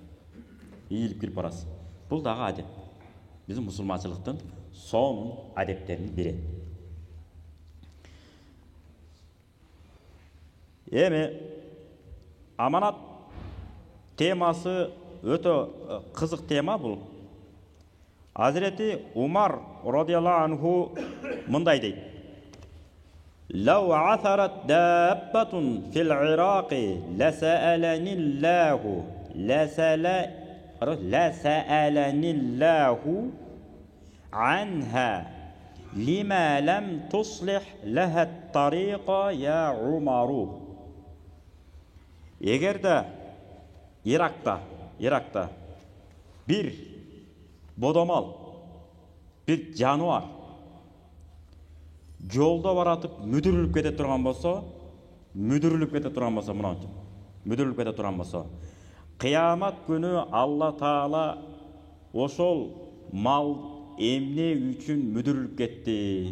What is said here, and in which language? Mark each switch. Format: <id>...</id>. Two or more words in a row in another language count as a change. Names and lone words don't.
<ky>Ийилип кирип барасыз. Бул дагы адеп. Биздин мусулманчылыктын сонун адептеринин бири. Эми аманат темасы өтө кызык тема бул. Hazreti Umar</ky> <ar>رضي الله عنه</ar> <ky>мындай дейип:</ky> <ar>"لو عثرت دابة في العراق لسألني الله عنها لم لم تصلح لها الطريق يا عمر.</ar> <ky>Егерде Иракта bir бодомал, bir жануар жолда баратып мүдүрүлүп кете турган болсо, кыямат күнү Алла Таала ошол мал эмне үчүн мүдүрүлүп кетти?</ky>